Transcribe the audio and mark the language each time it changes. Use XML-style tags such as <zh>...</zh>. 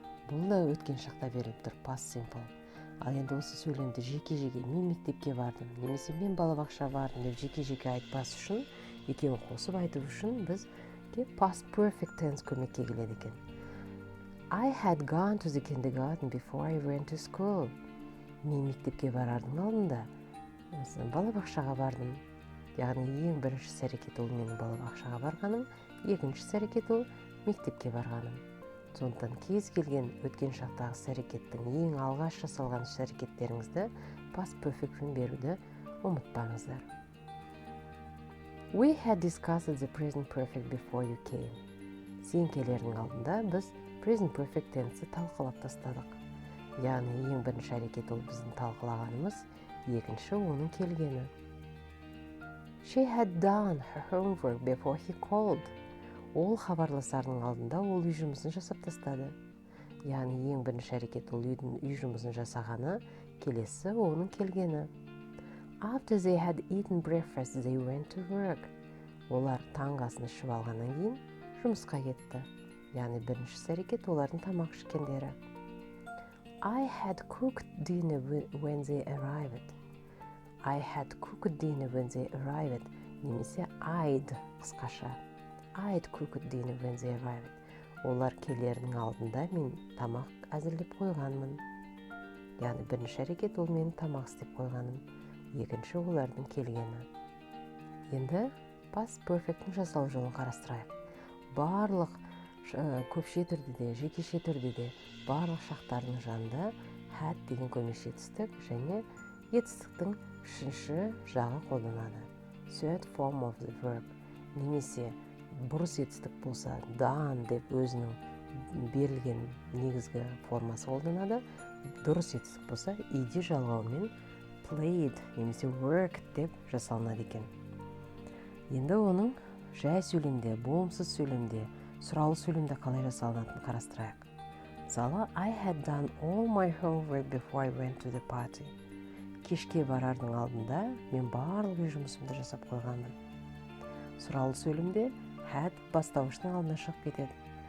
<kk>Бұл да өткен шақта беріліп тұр, past simple. Ал енді осы сөйлемді жеке-жеке мен мектепке бардым, немесе мен балабақшаға бардым деп жеке-жеке айтпас үшін, екеуін қосып айту үшін бізге past perfect tense көмекке келеді екен.</kk> <en>I had gone to the kindergarten before I went to school.</en> <kk>Мен мектепке барардың алдында балабақшаға бардым. Яғни ең бірінші іс-әрекет ол менің балабақшаға барғаным, екінші іс-әрекет ол мектепке барғаным. Сондықтан кез келген өткен шақтағы іс-әрекеттің ең алғаш жасалған іс-әрекеттеріңізді past perfect-пен беруді ұмытпаңыздар.</kk> <en>We had discussed the present perfect before you came.</en> <kk>Сен келердің алдында біз present perfect tense-ті талқылап тастадық. Яғни ең бірінші әрекет ол біздің талқылағанымыз, екінші оның келгені.</kk> <en>She had done her homework before he called.</en> <kk>Ол хабарласардың алдында ол үй жұмысын жасап тастады. Яғни ең бірінші әрекет ол үй жұмысын жасағаны, келесі оның келгені.</kk> <en>After they had eaten breakfast, they went to work.</en> <kk>Олар таңғы асын ішіп алғаннан кейін жұмысқа кетті. Яғни бірінші әрекет олардың тамақ ішкендері.</kk> <en>I had cooked dinner when they arrived. I had cooked dinner when they arrived.</en> <kk>Немесе I'd қысқаша.</kk> <en>I'd cooked dinner when they arrived.</en> <kk>Олар келердің алдында мен тамақ әзірлеп қойғанмын. Яғни бірінші әрекет ол менің тамақ істеп қойғаным. Екінші олардың келгені. Енді past perfect-тің жасалу жолын қарастырайық. Барлық көпше түрде де, жекеше түрде де барлық шақтардың жанында had деген көмекші етістік және етістіктің үшінші жағы қолданады.</kk> <en>Third form of the verb.</en> <kk>Немесе бұрыс етістік болса done деп өзінің берілген негізгі формасы қолданады. Дұрыс етістік болса ed жалғауымен played немесе worked деп жасалынады екен. Енді оның жай сөйлемде, болымсыз сөйлемде, сұраулы сөйлемде қалай жасалынатынын қарастырайық. Мысалы,</kk> <en>I had done all my homework before I went to the party.</en> <kk>Кешке барардың алдында мен барлық үй жұмысымды жасап қойғанмын. Сұраулы сөйлемде had бастауыштың алдына шығып кетеді.</kk>